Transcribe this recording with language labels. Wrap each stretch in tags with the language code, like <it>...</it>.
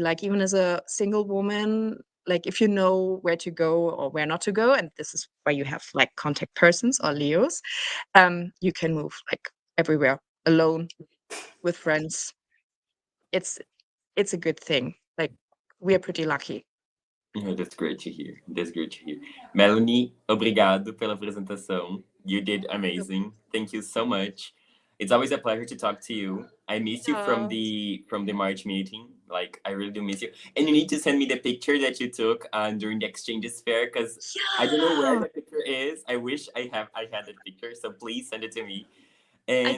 <en>Like, even as a single woman, like if you know where to go or where not to go, and this is where you have like contact persons or Leos, you can move like everywhere alone with friends. It's it's a good thing. Like, we are pretty lucky. Oh, that's great to hear. That's great to hear.</en> <pt>Melanie, obrigado pela apresentação.</pt> <en>You did amazing. Thank you so much. It's always a pleasure to talk to you. I miss you from the March meeting. Like, I really do miss you. And you need to send me the picture that you took during the exchanges fair, because I don't know where the picture is. I wish I had that picture. So please send it to me. And</en>